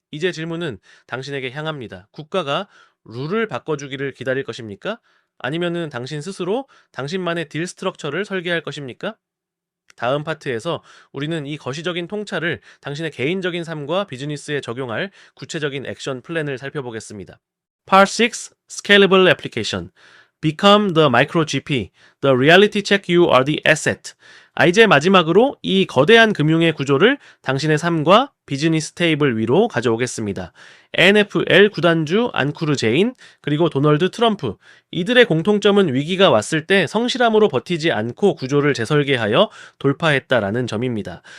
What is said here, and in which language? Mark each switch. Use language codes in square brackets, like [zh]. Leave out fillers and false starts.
[ko] 이제 질문은 당신에게 향합니다. 국가가 룰을 바꿔주기를 기다릴 것입니까? 아니면은 당신 스스로 당신만의 딜 스트럭처를 설계할 것입니까? 다음 파트에서 우리는 이 거시적인 통찰을 당신의 개인적인 삶과 비즈니스에 적용할 구체적인 액션 플랜을 살펴보겠습니다. [en] Part 6 Scalable Application Become the micro GP. The reality check you are the asset. [ko] 이제 마지막으로 이 거대한 금융의 구조를 당신의 삶과 비즈니스 테이블 위로 가져오겠습니다. NFL 구단주 안쿠르 제인 그리고 도널드 트럼프 이들의 공통점은 위기가 왔을 때 성실함으로 버티지 않고 구조를 재설계하여 돌파했다라는 점입니다.